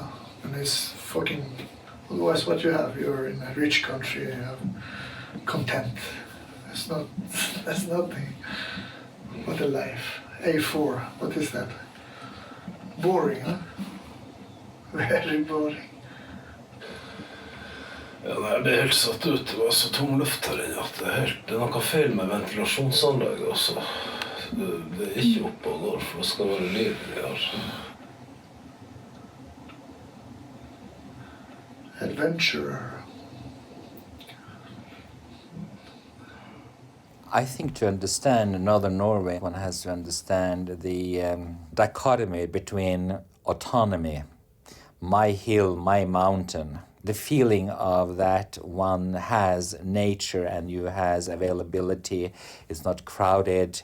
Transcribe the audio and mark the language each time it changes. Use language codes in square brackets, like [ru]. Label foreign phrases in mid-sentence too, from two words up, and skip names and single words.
[en] And it's fucking, otherwise what you have, you're in a rich country, you have content. That's nothing. What a life. A4, what is that? Boring, huh? Very boring. [no] Ja, nei, jeg ble helt satt ut. Det var så tom luft her inne at det noe feil med ventilasjonsanlegget også. Det ikke oppe og går, for det skal være liv her. [en] Adventurer. I think to understand northern Norway, one has to understand the dichotomy between autonomy, my hill, my mountain, the feeling of that one has nature and you has availability, it's not crowded.